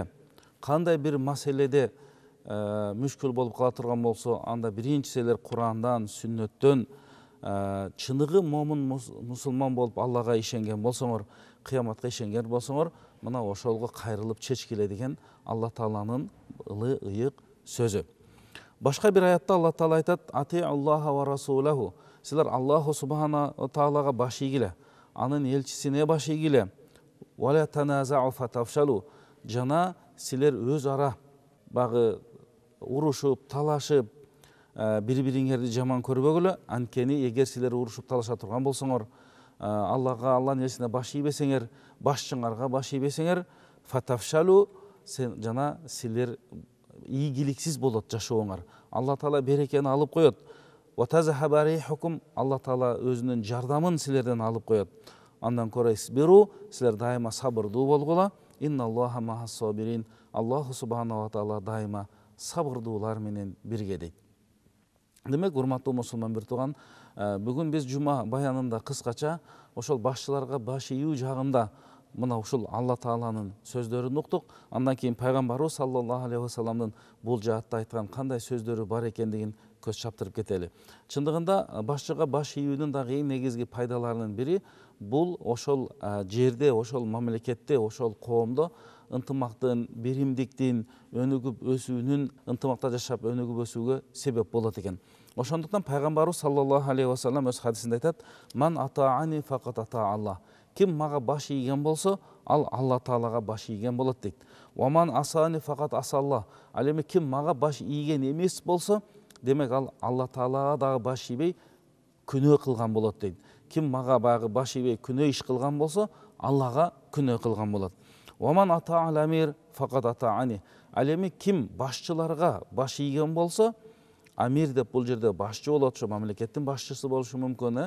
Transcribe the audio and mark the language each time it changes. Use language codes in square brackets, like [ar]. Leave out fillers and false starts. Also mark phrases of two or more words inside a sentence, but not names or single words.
[ky] Кандай бир маселеде мүшкүл болуп кала турган болсо, анда биринчи силер Курандан, сүннөттөн чыныгы момун мусулман болуп Аллага ишенген болсоңор, кыяматка ишенген болсоңор, мына ошолго кайрылып чечкиле деген Алла Тааланын ылы ыйык сөзү. Башка бир аятта Алла Таала айтат: [ar] "أطيعوا الله ورسوله", [ky] силер [ar] الله سبحانه و [ky] таалага баш ийгиле, анын элчисине баш ийгиле. [ar] "ولا تنازعوا فتفشلوا", [ky] жана силер өз ара багы урушуп, талашып, бири-бириңерди жаман көрбөгүлө. Анткени эгер силер урушуп талаша турган болсоңор, Аллага, Алланын элчисине баш ийбесеңер, башчыңарга баш ийбесеңер, фатафшалу, жана силер ийгиликсиз болот жашооңар. Алла Таала берекени алып коет. [ar] "وتذهب ريحكم", [ky] Алла Таала өзүнүн жардамын силерден алып коет. Андан көрө исбиру, силер дайыма сабырдуу болгула. [ar] "إن الله مع الصابرين", الله سبحانه وتعالى [ky] дайыма сабырдуулар менен бирге дейт. Демек, урматтуу мусулман бир туган, бүгүн биз жума баянында кыскача ошол башчыларга баш ийүү жагында мына ушул Алла Тааланын сөздөрүн уктук. Андан кийин пайгамбарыбыз [ar] صلى الله عليه و [ky] салламдын бул жаатта айткан кандай сөздөрү бар экендигин көз чаптырып кетели. Чындыгында башчыга баш ийүүнүн дагы эң негизги пайдаларынын бири бул ошол жерде, ошол мамлекетте, ошол коомдо ынтымактын, биримдиктин өнүгүп өсүүнүн, ынтымакта жашап өнүгүп өсүүгө себеп болот экен. Ошондуктан пайгамбарыбыз [ar] صلى الله عليه وسلم [ky] өз хадисинде айтат: [ar] "من أطاعني فقد أطاع الله", [ky] ким мага баш ийген болсо, ал Алла Таалага баш ийген болот дейт. [ar] "ومن عصاني فقد عصى الله", [ky] ал эми ким мага баш ийген эмес болсо, демек ал Алла Таалага дагы баш ийбей күнөө кылган болот дейт. Ким мага багы баш ийбей күнөө иш кылган болсо, Аллага күнөө кылган болот. [ar] "ومن أطاع الأمير فقد أطاعني", [ky] ал эми ким башчыларга баш ийген болсо, амир деп бул жерде башчы болот, ошо мамлекеттин башчысы болушу мүмкүн.